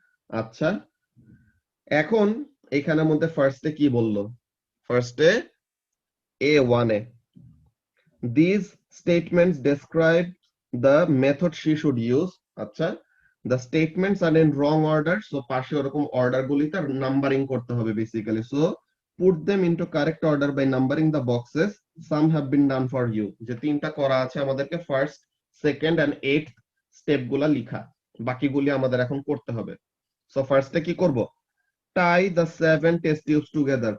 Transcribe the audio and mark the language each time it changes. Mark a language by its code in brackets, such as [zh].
[bn] আচ্ছা, এখন এখানের মধ্যে ফার্স্টে কি বললো? ফার্স্টে A1 A [en] these statements describe the method she should use. [bn] আচ্ছা, [en] the statements are in wrong order, so [bn] পাশে ওরকম অর্ডার গুলিতে নাম্বারিং করতে হবে basically. [en] So put them into correct order by numbering the boxes. Some have been done for you. [bn] যে তিনটা করা আছে আমাদেরকে, first, second and eight step গুলা লিখা, বাকিগুলি আমাদের এখন করতে হবে। [en] so [bn] ফার্স্টে কি করব, [en] tie the 7 test tubes together।